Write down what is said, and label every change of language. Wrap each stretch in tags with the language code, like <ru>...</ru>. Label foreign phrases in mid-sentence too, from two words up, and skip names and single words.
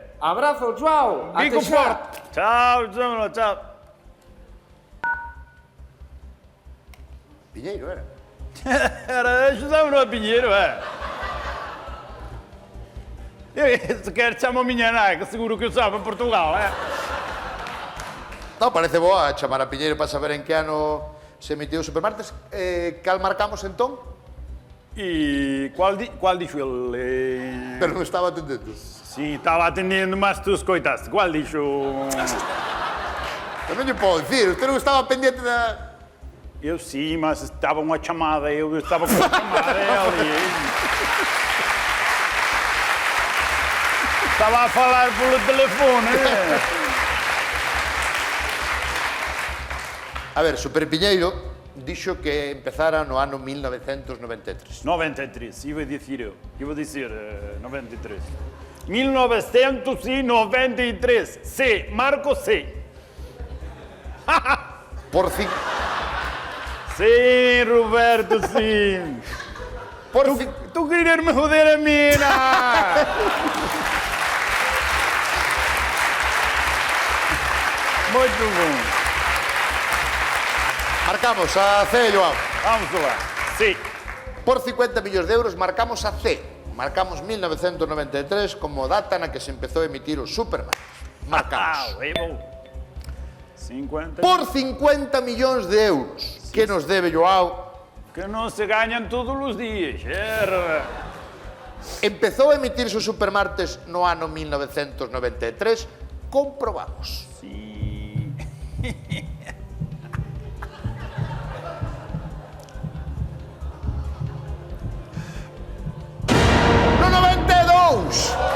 <gl>Abrazo, Joao.</gl> <pt>Fico</pt> <gl>Até xa.</gl> <pt>forte. Tchau, José Manuel, tchau.</pt> <gl>Piñeiro, era?</gl> <pt>Era José Manuel Pinheiro, é. Se quer chamar a minha nai, que seguro que eu sabe em Portugal, é.</pt> <gl>Non, parece boa chamar a Piñeiro para saber en que ano se emitiu o Supermartes. Cal marcamos entón?</gl> <pt>E qual dixo ele?</pt> <gl>Pero non estaba atendendo.</gl> <pt>Sim, estava atendendo, mas tu escoitaste. Qual dixo?</pt> <gl>Eu non lle podo dicir, usted non estaba pendiente da...</gl> <pt>Eu sim, mas estava uma chamada, eu estava com a chamada ali. Estava a falar pelo telefone.</pt> <gl>A ver, Super Piñeiro dixo que empezara no ano 1993.</gl> <pt>93, iba a dizer eu. Iba a dizer 93. 1993. C, Marco C.</pt> <gl>Por fin...</gl> <pt>Sim, Roberto, sim.</pt> <gl>Por fin...</gl> <pt>Tu queres me joder a mim, não? Muito bom.</pt> <gl>Marcamos a C, Joao.</gl> <pt>Vamos lá. Sim.</pt> <gl>Por 50 millóns de euros marcamos a C. Marcamos 1993 como data na que se empezou a emitir o Supermartes. Marcamos.</gl> <pt>Aí vou. 50.</pt> <gl>Por 50 millóns de euros que nos debe Joao,</gl> <pt>Que não se ganham todos os dias.</pt> <gl>empezou a emitirse o Supermartes no ano 1993, comprobamos.</gl> <pt>Sim.</pt> <gl>No 92!</gl>